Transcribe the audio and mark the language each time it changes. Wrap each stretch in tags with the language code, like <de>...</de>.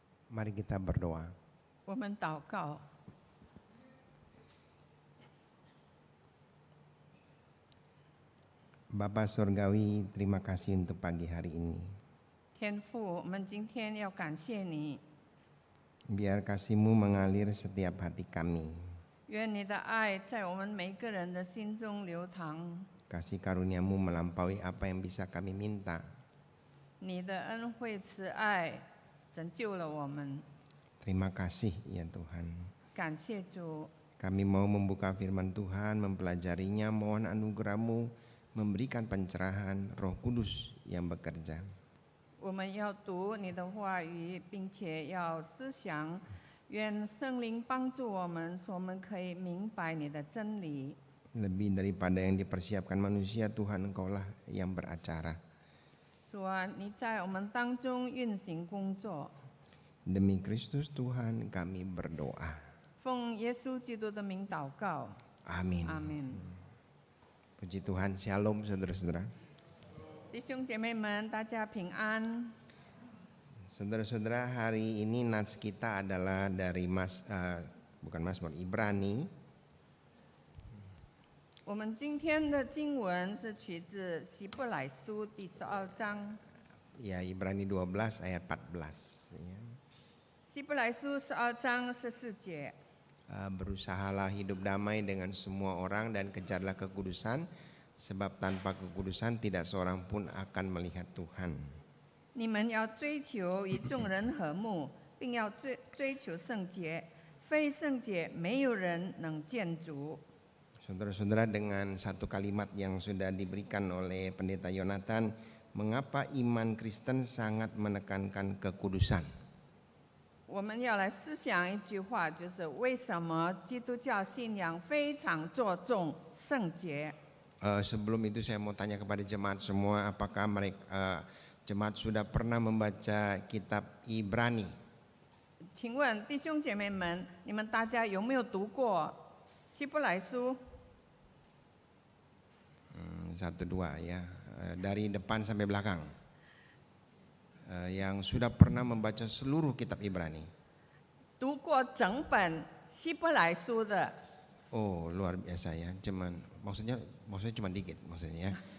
<id>Mari kita berdoa.</id> <zh>我们祷告，</zh> <id>Bapa Surgawi, terima kasih untuk pagi hari ini.</id> <zh>天父，我们今天要感谢你，</zh> <id>Biar kasih-Mu mengalir setiap hati kami.</id> <zh>愿你的爱在我们每个人的心中流淌，</zh> <id>Kasih karunia-Mu melampaui apa yang bisa kami minta.</id> <zh>你的恩惠慈爱拯救了我们，</zh> <id>Terima kasih ya Tuhan.</id> <zh>感谢主。</zh> <id>Kami mau membuka firman Tuhan, mempelajarinya, mohon anugerah-Mu memberikan pencerahan Roh Kudus yang bekerja.</id> <zh>我们要读你的话语，并且要思想，愿圣灵帮助我们，使我们可以明白你的真理。</zh> <id>Lebih daripada yang dipersiapkan manusia, Tuhan Engkau-lah yang beracara.</id> <zh>主啊，你在我们当中运行工作，</zh> <id>Demi Kristus Tuhan kami berdoa.</id> <zh>奉耶稣基督的名祷告，</zh> <id>Amin.</id> <zh>阿门。</zh> <id>Puji Tuhan, Shalom saudara-saudara.</id> <zh>弟兄姐妹们，大家平安。</zh> <id>Saudara-saudara, hari ini nats kita adalah dari bukan Mazmur, Ibrani.</id> <zh>我们今天的经文是取自希伯来书第12章。</zh> <id>Ya, Ibrani 12 ayat 14. Ya.</id> <zh>希伯来书12章14节。</zh> <id>Berusahalah hidup damai dengan semua orang dan kejarlah kekudusan, sebab tanpa kekudusan tidak seorang pun akan melihat Tuhan.</id> <zh>你们要追求与众人和睦，并要追求圣洁，非圣洁没有人能见主。</zh> <id>Saudara-saudara, dengan satu kalimat yang sudah diberikan oleh Pendeta Yonatan, mengapa iman Kristen sangat menekankan kekudusan?</id> <zh>我们要来思想一句话，就是为什么基督教信仰非常着重圣洁？</zh> <id>Sebelum itu saya mau tanya kepada jemaat semua, apakah mereka jemaat sudah pernah membaca kitab Ibrani?</id> <zh>请问弟兄姐妹们，你们大家有没有读过希伯来书？</zh> <id>Satu dua ya, dari depan sampai belakang. Yang sudah pernah membaca seluruh kitab Ibrani.</id> <zh>读过整本希伯来书的？</zh> <id>Oh, luar biasa ya. Maksudnya cuma dikit maksudnya ya.</id>